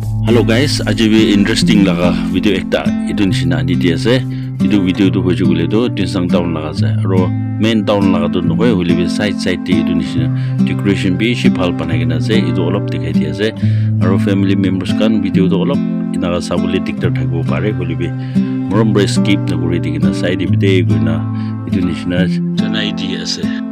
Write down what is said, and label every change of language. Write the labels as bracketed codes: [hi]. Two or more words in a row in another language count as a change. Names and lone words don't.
[nag] Hello guys, aji bi interesting laga video ekta itu nishina ani di ase. Itu video tu hoje gule do Tinsang town laga ase. Aro [en] main town [nag] laga tu nohoi holi bi side te itu nishina decoration bi shibhal banai kena ase. Itu olop dikhai di ase. Aro [en] family members [nag] kan video tu olop inaga sabule diktar thakbo pare holi bi morom bre skip na kuri dikina side bi de guina itu nishina janai di ase.